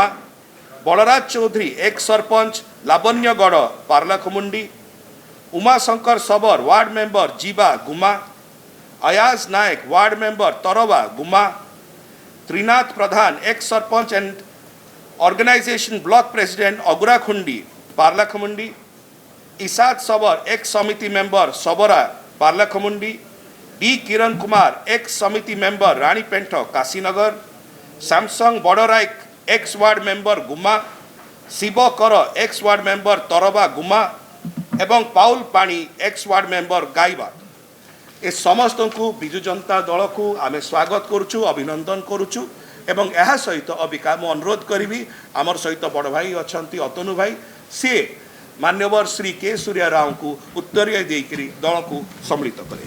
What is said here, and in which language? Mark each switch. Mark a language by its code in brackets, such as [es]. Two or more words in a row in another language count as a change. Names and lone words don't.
[or] ବଳରାଜ ଚୌଧୁରୀ ଏକ ସରପଞ୍ଚ ଲାବଣ୍ୟଗଡ଼ ପାରଳାଖେମୁଣ୍ଡି ଉମାଶଙ୍କର ଶବର [en] ward member [or] ଜୀବା ଗୁମ୍ମା ଅୟାଜ ନାୟକ [en] ward member [or] ତରବା ଗୁମ୍ମା ତ୍ରିନାଥ ପ୍ରଧାନ ଏକ ସରପଞ୍ଚ [en] and organisation block [or] ପ୍ରେସିଡେଣ୍ଟ ଅଗୁରାଖୁଣ୍ଡି ପାରଳାଖେମୁଣ୍ଡି ଇସାଦ ଶବର ଏକ ସମିତି ମେମ୍ବର ଶବରା ପାରଳାଖେମୁଣ୍ଡି ଡି କିରଣ କୁମାର ଏକ ସମିତି ମେମ୍ବର ରାଣୀପେଣ୍ଠ କାଶୀନଗର ସାମସଙ୍ଗ बड़राइक [en] ex ward member [or] ଗୁମ୍ମା ଶିବ କର [en] ex ward member [or] ତରବା ଗୁମ୍ମା ଏବଂ ପାଉଲ ପାଣି [en] ex ward member [or] ଗାଇବା ଏ ସମସ୍ତ କୁ ବିଜୁ ଜନତା ଦଳ କୁ ଆମେ ସ୍ୱାଗତ କରୁଛୁ ଅଭିନନ୍ଦନ କରୁଛୁ ଏବଂ ଏହି ସହିତ ଅବିକା ମୁଁ ଅନୁରୋଧ କରି ଆମର ସହିତ ବଡ଼ ଭାଇ ଅଚ୍ଛା ଅତନୁ ଭାଇ ସି ମାନ୍ୟବର ଶ୍ରୀ କେ ସୂର୍ଯ୍ୟ ରାଓ କୁ ଉତ୍ତରୀୟ ଦେଇକରି ଦଳ କୁ ସମ୍ମିଳିତ କରେ।